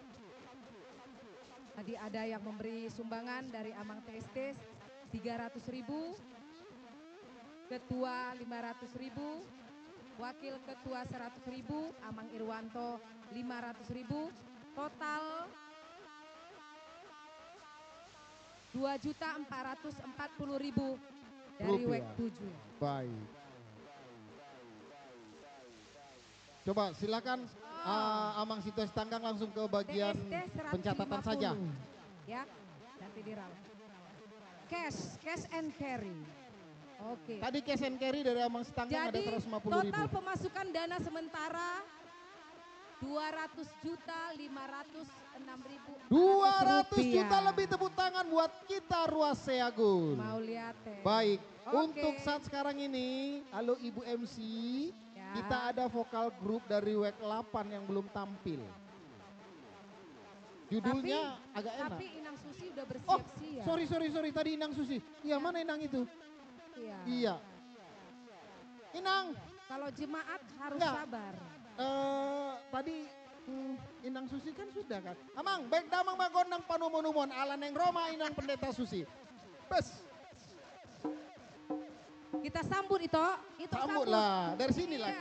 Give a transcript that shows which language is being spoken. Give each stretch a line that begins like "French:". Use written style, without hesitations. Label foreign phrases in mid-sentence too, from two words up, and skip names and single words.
Indonesian: Tadi ada yang memberi sumbangan dari Amang TST 300.000, Ketua 500.000, Wakil Ketua 100.000, Amang Irwanto 500.000, total 2.440.000 dari Wek 7. Baik. Coba silakan Amang Situasi Tanggang langsung ke bagian TST 150. pencatatan saja. Ya, nanti dirauh.
English: Cash and carry.
Indonesian: Oke. Tadi
English: cash and carry
Indonesian: dari Amang Setanggang ada Jadi 150.000. total pemasukan dana sementara 200.506.000. 200 juta lebih tepuk tangan buat kita Ruas Seagun. Mau lihat ya. Baik, Oke. untuk saat sekarang ini, halo Ibu MC, Ya. kita ada vokal grup dari Wek 8 yang belum tampil. Judulnya agak enak. Tapi Inang Susi udah Oh, bersiap-siap. sorry, tadi Inang Susi. Iya, mana Inang itu? Iya. Inang. Kalau jemaat harus Enggak. sabar. Tadi Inang Susi kan sudah kan.
Batak Toba: Amang, baik damang magondang panumonumon ala neng Roma Inang Pendeta Susi.
Indonesian: Bes. Kita sambut Ito. Ito Sambutlah, dari sinilah Iya.